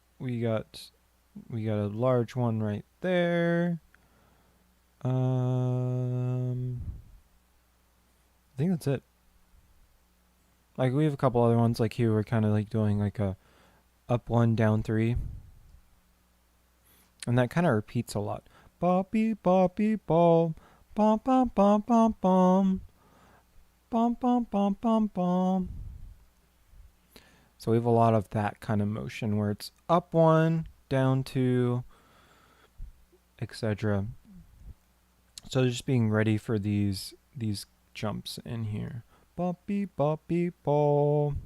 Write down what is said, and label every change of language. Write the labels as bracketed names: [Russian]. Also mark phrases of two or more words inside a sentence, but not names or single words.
[English] We got a large one right there. I think that's it. Like we have a couple other ones like here we're kind of like doing like a up 1 down 3. And that kind of repeats a lot. Boppy boppy bom bom bom bom bom bom bom bom bom bom bom. So we have a lot of that kind of motion where it's up 1, down 2, etc. So just being ready for these jumps in here. Boppy boppy bom.